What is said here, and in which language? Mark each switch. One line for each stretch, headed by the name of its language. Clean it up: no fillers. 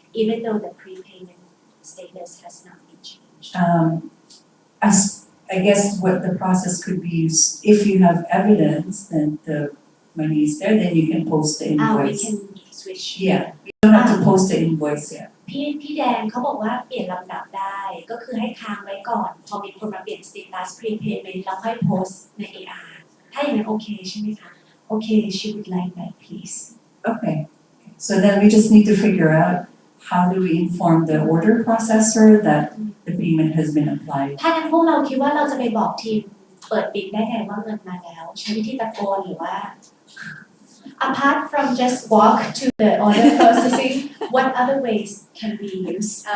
English: Even though the prepayment status has not been changed. I guess what the process could be is if you have evidence that the money is there, then you can post the We invoice. can switch. Yeah, you don't have to post the invoice yet.
Thai: พี่แดงเขาบอกว่าเปลี่ยนลำดับได้ก็คือให้ค้างไว้ก่อนพอมีคนมาเปลี่ยน status prepayment แล้วค่อยโพสใน AR ถ้าอย่างนั้นโอเคใช่ไหมคะโอเค
English: she would like that please Okay, so then we just need to figure out how do we inform the order processor that the payment has been applied?
Thai: ถ้างั้นพวกเราคิดว่าเราจะไปบอกทีมเปิดปิดได้ไงว่าเงินมาแล้วใช้วิธีตะโกนหรือว่า
English: apart from just walk to the order processing what other ways can we use